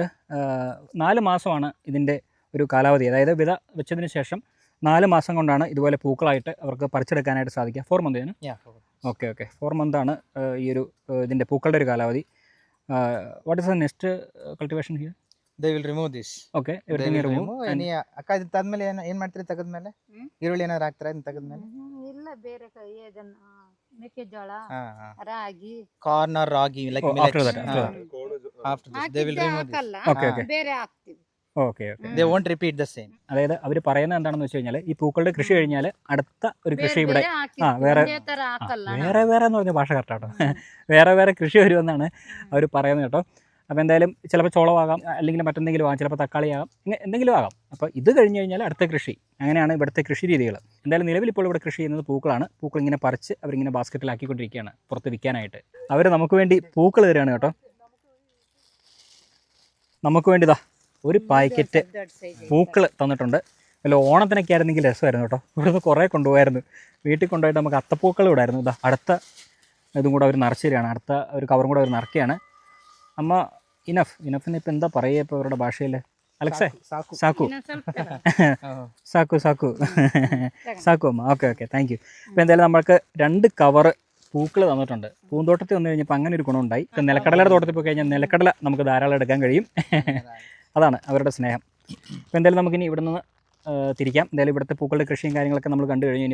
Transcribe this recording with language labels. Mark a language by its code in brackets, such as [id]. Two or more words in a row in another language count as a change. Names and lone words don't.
[ml] 4 മാസമാണ് ഇതിൻ്റെ ഒരു കാലാവധി. അതായത് വിത വെച്ചതിന് ശേഷം 4 മാസം കൊണ്ടാണ് ഇതുപോലെ പൂക്കളായിട്ട് അവർക്ക് പറിച്ചെടുക്കാനായിട്ട് സാധിക്കുക. 4 [en] month okay [ml] 4 മന്താണ് ഈ ഒരു ഇതിൻ്റെ പൂക്കളുടെ ഒരു കാലാവധി. [en] What is the next cultivation here? They will remove this. Okay, everything They will remove. [kn] and ಅಕ್ಕ ಇದು ತದ್ಮೇಲೆ ಏನು ಮಾಡ್ತೀರಿ ತೆಗೆದ್ಮೇಲೆ? ಈರುಳ್ಳಿ ಏನಾದ್ರು ಹಾಕ್ತಾರಾ ಇದನ್ನ ತೆಗೆದ್ಮೇಲೆ? ಇಲ್ಲ ಬೇರೆ ಇದನ್ನ ಮೆಕ್ಕೆಜೋಳ ಹಾ, ಹಾ. ರಾಗಿ [en] Corn or ragi, like Oh, millet. after that, after [kn] ಹಾ. [en] that. After this, they will [kn] ಹಾಕಿದ್ದೆ [en] remove this. [kn] ಹಾಕಲ್ಲ [en] Okay, okay. [kn] ಬೇರೆ ಹಾಕ್ತಿವಿ. [en] okay okay They won't repeat the same. [ml] അതായത് അവർ പറയുന്നത് എന്താണെന്ന് വെച്ച് കഴിഞ്ഞാൽ ഈ പൂക്കളുടെ കൃഷി കഴിഞ്ഞാൽ അടുത്ത ഒരു കൃഷി [kn] ಬೇರೆ [ml] ഇവിടെ [kn] ಬೇರೆ ಹಾಕಿರ್ತೀವಿ. [ml] വേറെ- [kn] ಒಂದೇ ತರ ಹಾಕಲ್ಲ ಅಣ್ಣ. [ml] വേറെ വേറെ എന്ന് പറഞ്ഞ ഭാഷ കറക്റ്റാട്ടോ വേറെ വേറെ കൃഷി വരുമെന്നാണ് അവർ പറയുന്നത് കേട്ടോ. അപ്പോൾ എന്തായാലും ചിലപ്പോൾ ചോളമാകാം, അല്ലെങ്കിൽ മറ്റെന്തെങ്കിലും ആകാം, ചിലപ്പോൾ തക്കാളിയാകാം, ഇങ്ങനെ എന്തെങ്കിലും ആകാം. അപ്പോൾ ഇത് കഴിഞ്ഞ് കഴിഞ്ഞാൽ അടുത്ത കൃഷി, അങ്ങനെയാണ് ഇവിടുത്തെ കൃഷി രീതികൾ. എന്തായാലും നിലവിൽ ഇപ്പോൾ ഇവിടെ കൃഷി ചെയ്യുന്നത് പൂക്കളാണ്. പൂക്കൾ ഇങ്ങനെ പറിച്ച് അവരിങ്ങനെ ബാസ്ക്കറ്റിലാക്കിക്കൊണ്ടിരിക്കുകയാണ് പുറത്ത് വിൽക്കാനായിട്ട്. അവർ നമുക്ക് വേണ്ടി പൂക്കൾ തരികയാണ് കേട്ടോ. നമുക്ക് വേണ്ടി ഇതാ ഒരു പാക്കറ്റ് [kn] ದೊಡ್ಡ size ಐತೆ. [ml] പൂക്കൾ തന്നിട്ടുണ്ട്. വല്ല ഓണത്തിനൊക്കെ ആയിരുന്നെങ്കിൽ രസമായിരുന്നു കേട്ടോ. ഇവിടുന്ന് കുറേ കൊണ്ടുപോയായിരുന്നു. വീട്ടിൽ കൊണ്ടുപോയിട്ട് നമുക്ക് അത്തപ്പൂക്കൾ ഇടായിരുന്നു. ഇതാ അടുത്ത ഇതും കൂടെ അവർ നിറച്ച് തരികയാണ്. അടുത്ത ഒരു കവറും കൂടെ അവർ നിറയ്ക്കുകയാണ്. അമ്മ ഇനഫിന് ഇപ്പം എന്താ പറയുക ഇപ്പോൾ അവരുടെ ഭാഷയിൽ? അലക്സേ [kn] ಸಾಕು. സാക്കു ಇನ್ನೊಂದ್ ಸ್ವಲ್ಪ ತರ. ಸಾಕು ಸಾಕು [ml] അമ്മ. ഓക്കെ [en] thank you. [ml] ഇപ്പോൾ എന്തായാലും നമ്മൾക്ക് 2 കവറ് പൂക്കൾ തന്നിട്ടുണ്ട്. പൂന്തോട്ടത്തിൽ വന്നു കഴിഞ്ഞപ്പോൾ അങ്ങനെ ഒരു ഗുണമുണ്ടായി. ഇപ്പം നിലക്കടലയുടെ തോട്ടത്തിൽ പോയി കഴിഞ്ഞാൽ നിലക്കടല നമുക്ക് ധാരാളം എടുക്കാൻ കഴിയും. അതാണ് അവരുടെ സ്നേഹം. അപ്പോൾ എന്തായാലും നമുക്കിനി ഇവിടെ നിന്ന് തിരിക്കാം. എന്തായാലും ഇവിടുത്തെ പൂക്കളുടെ കൃഷിയും കാര്യങ്ങളൊക്കെ നമ്മൾ കണ്ടു കഴിഞ്ഞു.